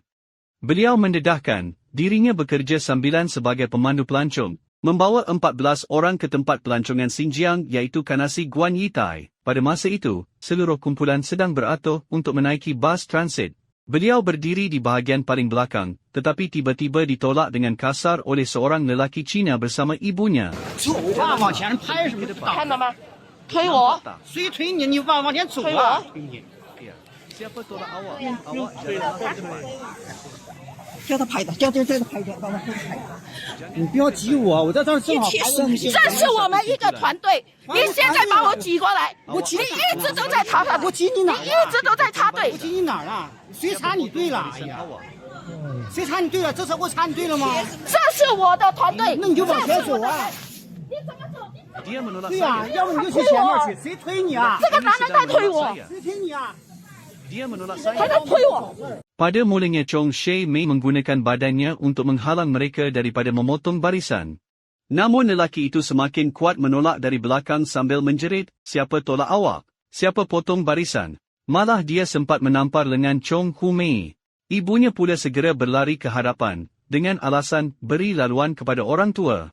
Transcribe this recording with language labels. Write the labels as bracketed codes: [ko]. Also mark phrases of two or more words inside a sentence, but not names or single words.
[ms] Beliau mendedahkan, dirinya bekerja sambilan sebagai pemandu pelancong, membawa 14 orang ke tempat pelancongan Xinjiang iaitu Kanasi Guan Yitai. Pada masa itu, seluruh kumpulan sedang beratur untuk menaiki bas transit. Beliau berdiri di bahagian paling belakang, tetapi tiba-tiba ditolak dengan kasar oleh seorang lelaki Cina bersama ibunya. [zh] 看到吗？推我，谁推你？你往前走推啊！我。 [ms] Siapa tolak awak? Awak jangan [zh] 叫他拍的，叫他拍的，帮他拍的。你不要挤我，我在这儿正好拍的。这是我们一个团队，你现在把我挤过来，你一直都在插队，我挤你哪儿你一直都在插队我。挤你哪儿了？谁插你队了？哎呀，谁插你队了？这次我插你队了吗？这是我的团队，那你就往前走啊！你怎么走？ [ms] Dia menolak [zh] 对呀、 [ms] saya. [zh] 要不你就去前面去。谁推你啊？这个男人在推我，谁推你啊？ [ms] Dia menolak [zh] 还 [ms] saya. [zh] 在推我。 [ms] Pada mulanya Chong Shei Mei menggunakan badannya untuk menghalang mereka daripada memotong barisan. Namun lelaki itu semakin kuat menolak dari belakang sambil menjerit, siapa tolak awak? Siapa potong barisan? Malah dia sempat menampar lengan Chong Hu Mei. Ibunya pula segera berlari ke hadapan, dengan alasan beri laluan kepada orang tua.